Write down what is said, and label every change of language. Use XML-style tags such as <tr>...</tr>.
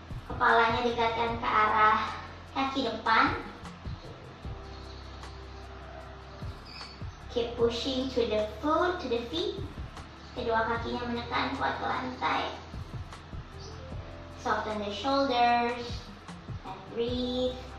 <id>Kepalanya dekatkan ke arah kaki depan.</id> <en>Keep pushing to the foot, to the feet.</en> <id>Kedua kakinya menekan kuat ke lantai.</id> <en>Soften the shoulders and breathe.</en>